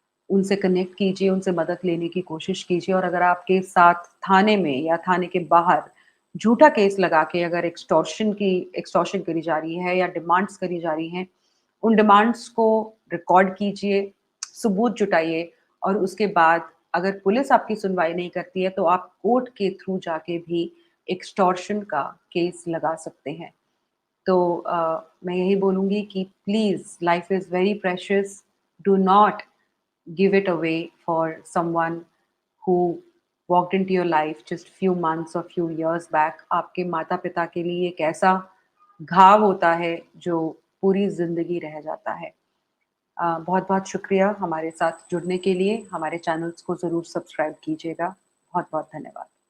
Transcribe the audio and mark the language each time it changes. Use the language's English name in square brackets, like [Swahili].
[Hindi] उनसे कनेक्ट कीजिए, उनसे मदद लेने की कोशिश कीजिए और अगर आपके साथ थाने में या थाने के बाहर झूठा केस लगा के अगर एक्सटॉर्शन करी जा रही है या डिमांड्स करी जा रही हैं, उन डिमांड्स को रिकॉर्ड कीजिए, सबूत जुटाइए और उसके बाद अगर पुलिस आपकी सुनवाई नहीं करती है, तो आप कोर्ट के थ्रू जाके भी एक्सटॉर्शन का केस लगा सकते हैं। तो मैं यही बोलूँगी कि [English] Please life is very precious, do not give it away for someone who walked into your life just few months or few years back. [Hindi] आपके माता-पिता के लिए एक ऐसा घाव होता है जो पूरी ज़िंदगी रह जाता है। बहुत-बहुत शुक्रिया हमारे साथ जुड़ने के लिए। हमारे चैनल्स को ज़रूर सब्सक्राइब कीजिएगा। बहुत-बहुत धन्यवाद।